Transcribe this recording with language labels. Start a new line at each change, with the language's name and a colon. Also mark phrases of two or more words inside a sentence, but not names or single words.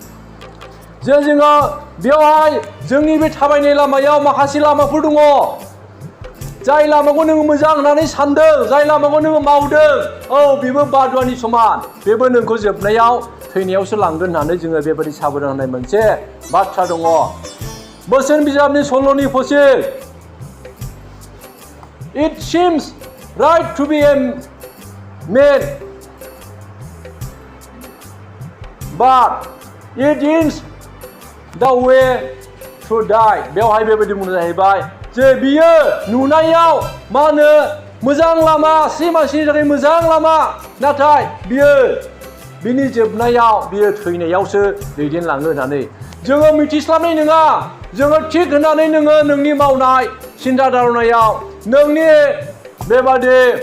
Bodo: जोङो बेवहाय जोंनि बे थाबायनाय लामायाव माखासे लामाफोर दङ जाय लामाखौ नोङो मोजां होननानै सानदों जाय लामाखौ नोङो मावदों औ बेबो बादुवानि समान बेबो नोंखौ जोबनायाव थैनायावसो लांगोन होननानै जोङो बेबायदि साबधान होनाय मोनसे बाथ्रा दङ बोसोन बिजाबनि 16नि फसिल
English: It seems right to be a man but it is the way to die
Bodo: बेवहाय बेबायदि बुंनाय जाहैबाय जे बियो नुनायाव मा होनो मोजां लामा सासे मानसिनि थाखाय मोजां लामा नाथाय बिनि जोबनायाव बियो थैनायावसो दैदेनलाङो होननानै जोङो मिथिस्लाबनाय नङा जोङो थिग होननानै नोङो नोंनि मावनाय सिन्था धारनायाव नोंनि बेबादि